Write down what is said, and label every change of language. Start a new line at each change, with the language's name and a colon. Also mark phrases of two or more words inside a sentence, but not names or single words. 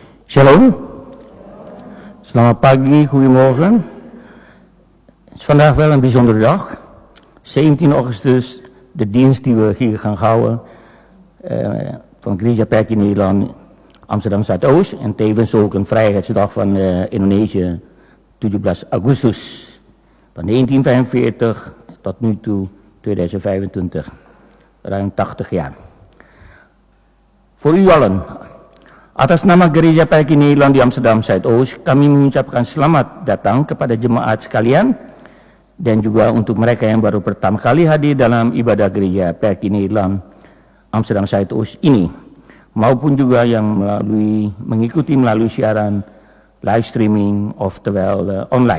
Indonesian: Shalom. Selamat pagi,
Dutch: goedemorgen. Het is vandaag wel een bijzondere dag. 17 augustus, de dienst die we hier gaan houden van Gereja Perkei Nederland Amsterdam Zuidoost. En tevens ook een vrijheidsdag van Indonesië, 17 Agustus. Van 1945 tot nu toe 2025. Ruim 80 jaar. Voor u allen.
Indonesian: Atas nama Gereja Perkei Nederland di Amsterdam Zuidoost, kami mengucapkan selamat datang kepada jemaat sekalian dan juga untuk mereka yang baru pertama kali hadir dalam ibadah Gereja Perkei Nederland Amsterdam Zuidoost ini, maupun juga yang mengikuti melalui siaran
English: live streaming
Indonesian: oftewel online.